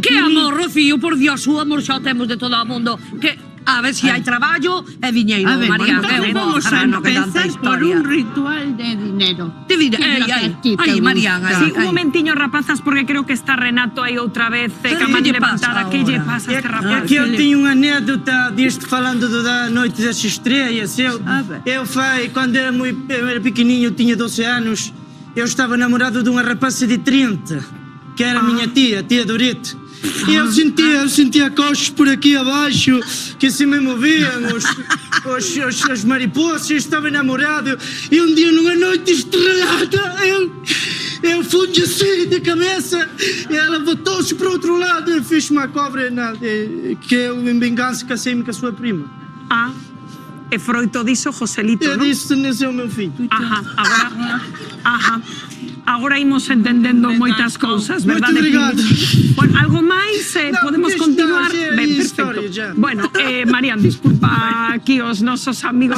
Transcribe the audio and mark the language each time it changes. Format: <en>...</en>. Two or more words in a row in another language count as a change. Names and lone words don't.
<gl>amor, Rocío, por Dios, o amor xa o temos de todo o mundo. Que A ver si hai traballo e diñeiro, A ver, María.</gl> <es>entonces vamos a empezar por un ritual de dinero.</es> <gl>Ai, Marián, Sí, un momentiño, rapazas, porque creo que está Renato aí outra vez, Pero caman que lle pasa levantada. Que lle ahora? pasa a este</gl> <pt>É</pt> <gl>rapaz?</gl> <pt>que eu tenho unha anécdota disto falando da Noite das Estrelas. Eu quando era pequenininho, tinha 12 anos, eu estava namorado de unha rapaza de 30, que era a minha tia Dorete. E eu sentia coxos por aqui abaixo, que se me moviam, as mariposas, eu estava enamorado. E um dia, numa noite estrelada, eu fui assim de cabeça, e ela voltou-se para o outro lado e fez uma cobra, que eu, em vingança, casei-me com a sua prima.</pt> <gl>Ah, é froito diso, Joselito,</gl> <pt>Eu</pt> <gl>non?</gl> <pt>disse, nasceu meu filho.</pt> <gl>Agora imos entendendo moitas cousas, verdade? Moito obrigado. Bueno, algo máis? Podemos continuar? Ben, perfecto. Bueno, Marián, disculpa aquí os nosos amigos</gl>